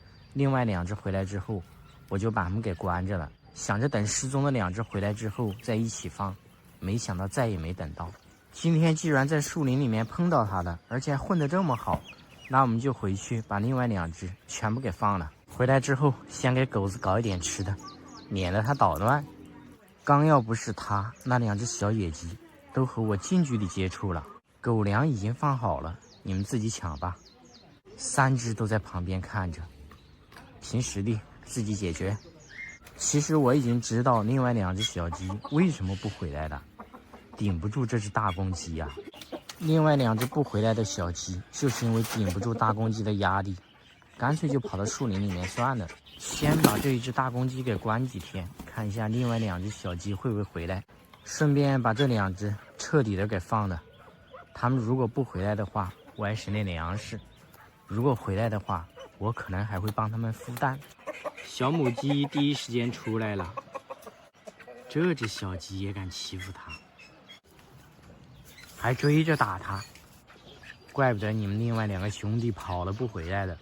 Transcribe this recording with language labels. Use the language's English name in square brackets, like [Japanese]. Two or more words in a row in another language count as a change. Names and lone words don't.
[Chinese] 另外2只回來之後，我就把他們給關着了，想着等失蹤的2只回來之後再一起放，沒想到再也沒等到。今天既然在樹林裡面碰到他了，而且還混得這麼好，那我們就回去把另外2只全部給放了。回來之後先給狗子搞一點吃的，免得它搗亂。剛要不是他，那2只小野雞都和我近距離接觸了。狗糧已經放好了，你們自己搶吧。3只都在旁邊看着，憑實力自己解決。其實我已經知道另外2只小雞為什麼不回來了，頂不住這只大公雞呀。另外2只不回來的小雞，就是因為頂不住大公雞的壓力，乾脆就跑到樹林裡面算了。先把這一只大公雞給關幾天，看一下另外2只小雞會不會回來，順便把這2只徹底的給放了。它們如果不回來的話，我還省点粮食；如果回来的話，我可能還會幫它們孵蛋。小母雞第一時間出來了，這只小雞也敢欺負它，還追着打它，怪不得你們另外2個兄弟跑了不回来了。